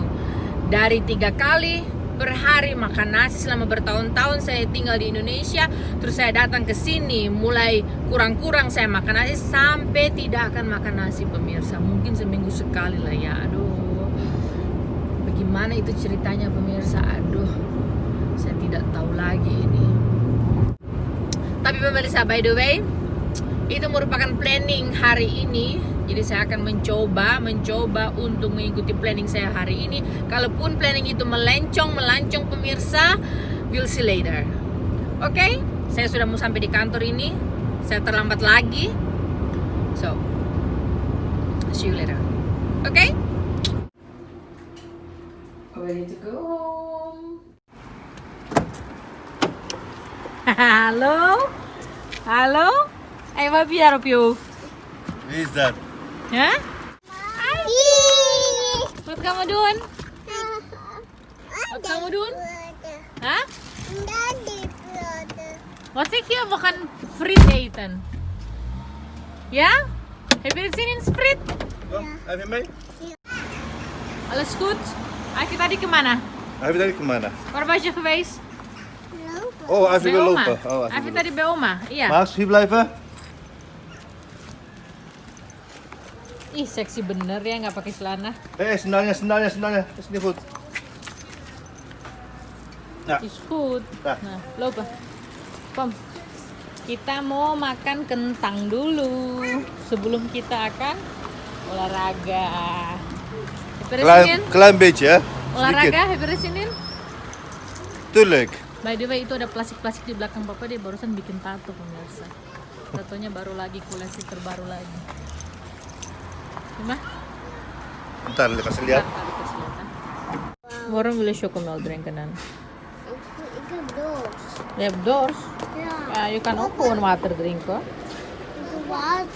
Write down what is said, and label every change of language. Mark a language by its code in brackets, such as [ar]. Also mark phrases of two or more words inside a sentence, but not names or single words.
[id] Dari 3 kali per hari makan nasi selama bertahun-tahun saya tinggal di Indonesia, terus saya datang ke sini mulai kurang-kurang saya makan nasi, sampai tidak akan makan nasi pemirsa. Mungkin seminggu sekali lah ya. Aduh, bagaimana itu ceritanya pemirsa? Aduh, saya tidak tahu lagi ini. Tapi pemirsa, [en] by the way, [id] itu merupakan planning hari ini. Jadi saya akan mencoba untuk mengikuti planning saya hari ini. Kalaupun planning itu melancong pemirsa, [en] we'll see later. [id] Oke, saya sudah mau sampai di kantor ini. Saya terlambat lagi. [en] So, see you later. Oke? Ready to go home. [nl] Halo? [sv] Vad blir det på? [nl] Wie is dat? Ja? Wat gaan we doen? Wat gaan we doen? Hah? Wat zeg je? We gaan friet eten. Ja? Heb je zin in friet? Kom, even mee. Alles goed? Heb je [id] tadi kemana? Even tadi kemana? [nl] Waar was je geweest? Oh, even Bij weer oma. lopen. Oh, Heb je tadi bij oma? Iya. Mas, hier blijven. [id] Ih, seksi bener ya, nggak pakai celana. Sendalnya. [nl] Is niet goed. Ja. Is goed. Nah. Nah, lopen. Kom. [id] Kita mau makan kentang dulu sebelum kita akan olahraga. [nl] Heb je er zin in? Klein beetje, hè? Olahraga, heb je er zin in? Tuurlijk. [en] By the way, [id] itu ada plastik-plastik di belakang papa, dia barusan bikin tato pemirsa. Tatonya baru lagi, koleksi terbaru lagi. Gimana? Bentar, kasih lihat. [nl] Waarom wil je chocomelk drinken dan? Ik heb dorst. Je hebt dorst? Ja, Ja, je kan ook gewoon water drinken. ik heb water.